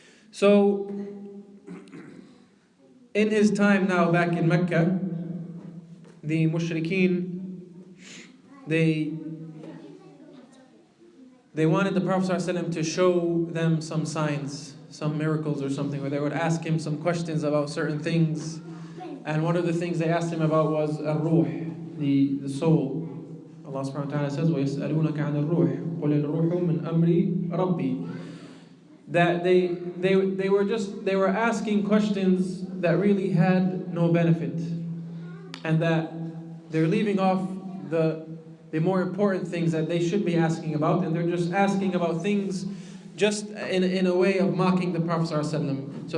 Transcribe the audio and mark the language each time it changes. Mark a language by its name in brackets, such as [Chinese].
[English] So, in his time now back in Mecca, the mushrikeen, they wanted the Prophet ﷺ to show them some signs, some miracles or something, where they would ask him some questions about certain things. And one of the things they asked him about was Ar-Ruh, the soul. Allah subhanahu wa ta'ala says, [Arabic] وَيَسْأَلُونَكَ عَنِ الرُّوحِ قُلِ الرُّوحُ مِنْ أَمْرِ رَبِّي. [English] That they were asking questions that really had no benefit, and that they're leaving off the more important things that they should be asking about, and they're just asking about things just in a way of mocking the Prophet ﷺ.